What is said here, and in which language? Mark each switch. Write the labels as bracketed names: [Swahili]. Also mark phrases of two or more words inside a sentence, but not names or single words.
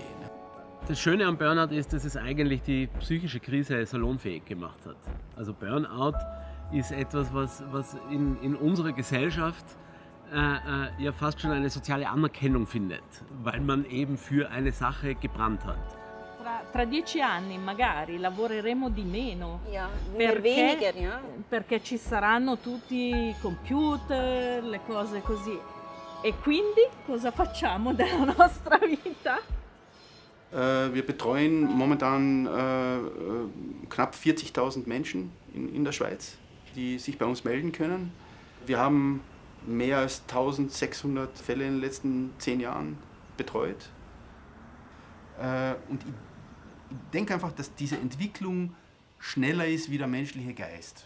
[German] Das Schöne am Burnout ist, dass es eigentlich die psychische Krise salonfähig gemacht hat. Also Burnout ist etwas, was in unserer Gesellschaft ja fast schon eine soziale Anerkennung findet, weil man eben für eine Sache gebrannt hat. [Italian] Tra 10 anni magari lavoreremo di meno, [German] Ja, weniger, ja. [Italian] perché ci saranno tutti i computer, le cose così. E quindi cosa facciamo della nostra vita? [German] Wir betreuen momentan knapp 40.000 Menschen in der Schweiz, die sich bei uns melden können. Wir haben mehr als 1600 Fälle in den letzten 10 Jahren betreut. Und ich denke einfach, dass diese Entwicklung schneller ist wie der menschliche Geist.